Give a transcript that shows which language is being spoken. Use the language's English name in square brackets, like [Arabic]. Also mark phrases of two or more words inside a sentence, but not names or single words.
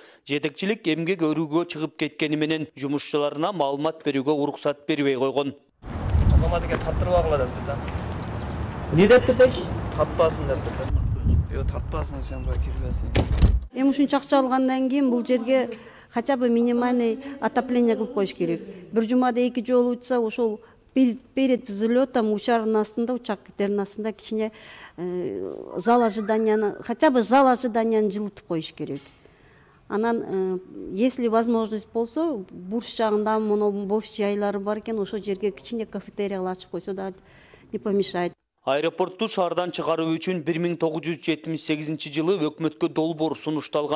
[Kyrgyz] Жетекчилик эмгек өрүүгө чыгып кеткени менен жумушчуларына маалымат берүүгө уруксат бербей койгон. Азаматыга тартырбагыла деп да. Не деп кетеш? Тартпасын деп да. Yo тартпасын сен буга кирбесиң. Эми ушунча акча алгандан кийин бул жерге [Russian] хотя бы минимальный отопление [Kyrgyz] кылып коюш керек. Бир жумада 2 жолу учса, ошол [Russian] перед взлетом [Kyrgyz] учардын астында, учактердин астында кичине [Russian] зал ожиданияны, хотя бы зал ожиданияны [Kyrgyz] жылытып коюш керек. Анан, [Russian] если возможность [Kyrgyz] болсо, бурч жагында моно бош жайлары бар экен, ошол жерге кичине кафетерия ачып койсо да [Russian] не помешает. [Kyrgyz] Аэропортту шаардан чыгаруу үчүн 1978 жылы өкмөткө долбоор сунушталган.